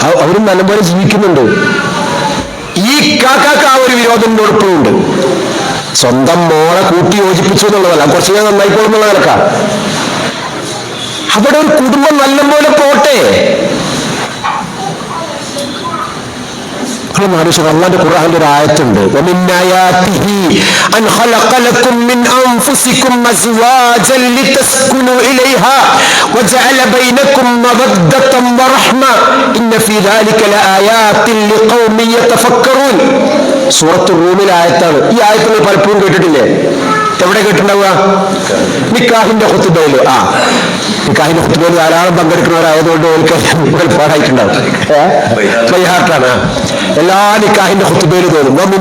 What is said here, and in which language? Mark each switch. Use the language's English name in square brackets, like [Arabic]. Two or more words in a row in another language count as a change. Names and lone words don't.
[Malayalam] അവരും നല്ലപോലെ ജീവിക്കുന്നുണ്ട്. ഈ കാക്കാക്ക് ആ ഒരു വിരോധം ഇപ്പോഴുണ്ട്. സ്വന്തം മോളെ കൂട്ടി യോജിപ്പിച്ചു എന്നുള്ളതല്ല, കുറച്ച് ഞാൻ നന്നായിക്കോളും എന്നുള്ള നിലക്കാണ്. അവിടെ ഒരു കുടുംബം നല്ലപോലെ പോട്ടെ. അല്ലാഹുവിന്റെ ഖുർആനിൽ ഒരു ആയത്തുണ്ട്, [Arabic] ومن آياته أن خلق لكم من أنفسكم أزواجا لتسكنوا إليها وجعل بينكم مودة ورحمة إن في ذلك لآيات لقوم يتفكرون. [Malayalam] സൂറത്തുൽ റൂമിലെ ആയത്താണ്. ഈ ആയത്ത് നിങ്ങൾ പലപ്പോഴും കേട്ടിട്ടില്ലേ? എവിടെ കേട്ടിട്ടുണ്ടാവുക? നിക്കാഹിന്റെ ഖുതുബയിൽ. നിക്കാഹിന്റെ ഖുതുബയിൽ ധാരാളം പങ്കെടുക്കുന്നവരായതുകൊണ്ട് പാടായിട്ടുണ്ടാവും. ബൈഹാർട്ടാണ് എല്ലാ നിക്കാഹിന്റെ ഖുതുബയിൽ തോന്നും.